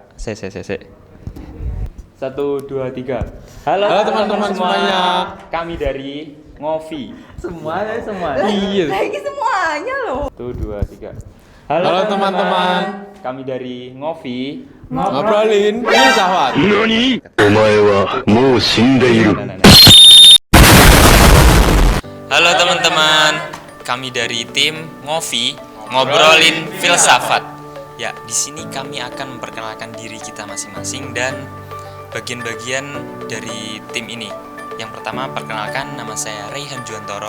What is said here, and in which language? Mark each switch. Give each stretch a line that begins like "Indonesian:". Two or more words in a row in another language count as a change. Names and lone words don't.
Indonesian: 1, 2, 3. Halo teman-teman semuanya. Kami dari Ngopi. Semuanya. Iya. Lagi semuanya loh. 1, 2, 3. Halo teman-teman. Kami dari Ngopi. Ngobrolin filsafat.
Japanese: 何お前はもう死んでいる。
Indonesian: Halo teman-teman, kami dari tim Ngopi ngobrolin filsafat. Ya, di sini kami akan memperkenalkan diri kita masing-masing dan bagian-bagian dari tim ini. Yang pertama, perkenalkan, nama saya Raihan Juantoro.